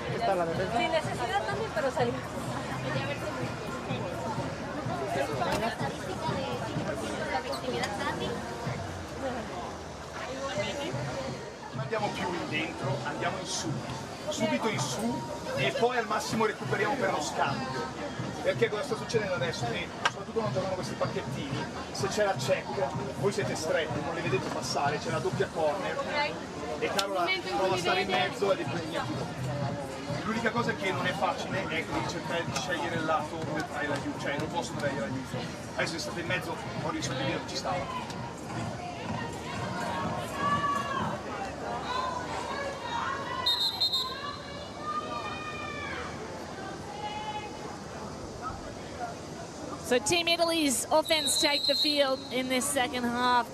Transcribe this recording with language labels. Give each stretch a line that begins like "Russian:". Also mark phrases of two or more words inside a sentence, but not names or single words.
Spanish: para la defensa. Sin necesidad también, pero salir.
Italian: Andiamo più in dentro, andiamo in su, subito in su e poi al massimo recuperiamo per lo scambio. Perché cosa sta succedendo adesso? Che soprattutto quando giocano questi pacchettini, se c'è la check, voi siete stretti, non li vedete passare, c'è la doppia corner e Carola prova a stare in mezzo ed è impegna più. L'unica cosa che non è facile è cercare di scegliere il lato dove fare l'aiuto, cioè non posso dare l'aiuto. Adesso è stato in mezzo, ho risolto via, non ci stava.
English: So Team Italy's offense take the field in this second half.